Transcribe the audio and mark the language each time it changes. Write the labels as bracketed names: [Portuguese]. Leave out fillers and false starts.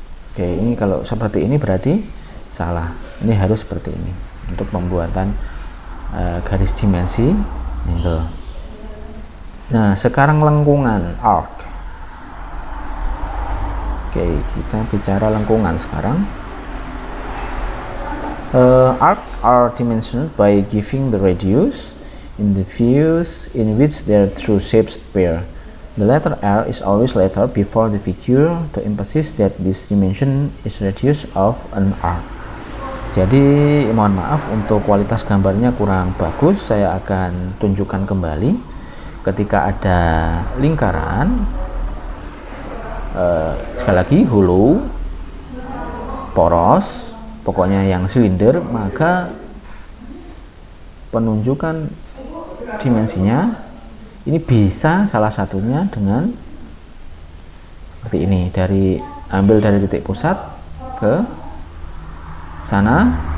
[Indonesian] Oke, ini kalau seperti ini berarti salah. Ini harus seperti ini untuk pembuatan garis dimensi angle. Nah, sekarang lengkungan arc. Oke, kita bicara lengkungan sekarang. [English] Arc are dimensioned by giving the radius in the views in which their true shapes appear. The letter R is always letter before the figure to emphasize that this dimension is radius of an arc. [Indonesian] Jadi mohon maaf untuk kualitas gambarnya kurang bagus, saya akan tunjukkan kembali. Ketika ada lingkaran, sekali lagi hollow, poros, pokoknya yang silinder, maka penunjukan dimensinya ini bisa salah satunya dengan seperti ini, ambil dari titik pusat ke sana,